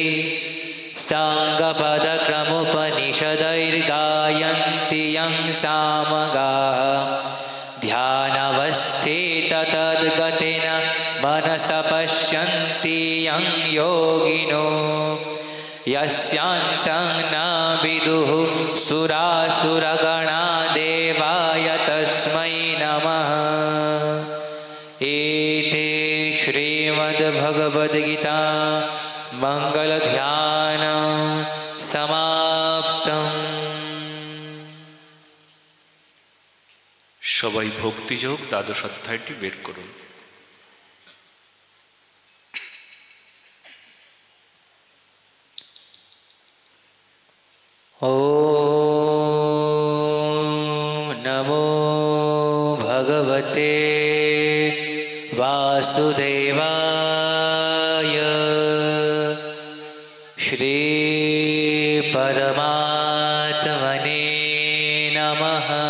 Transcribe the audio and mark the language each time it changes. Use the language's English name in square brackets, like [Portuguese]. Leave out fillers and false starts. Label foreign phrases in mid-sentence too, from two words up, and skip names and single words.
[Sanskrit] साङ्गपदक्रमुपनिषदैर्गायन्ति यं सामगाः ध्यानवस्थिततद्गतेन मनसा पश्यन्ति यं योगिनो यस्यान्तं न विदुः सुरासुरगणा देवाय तस्मै नमः। इति श्रीमद्भगवद्गीता मंगलध्यानं समाप्तम्। [Bangla] সবাই ভক্তিযোগ দ্বাদশ অধ্যায়টি বের করুন। [Sanskrit] ॐ नमो भगवते वासुदेवाय श्री परमात्मने नमः।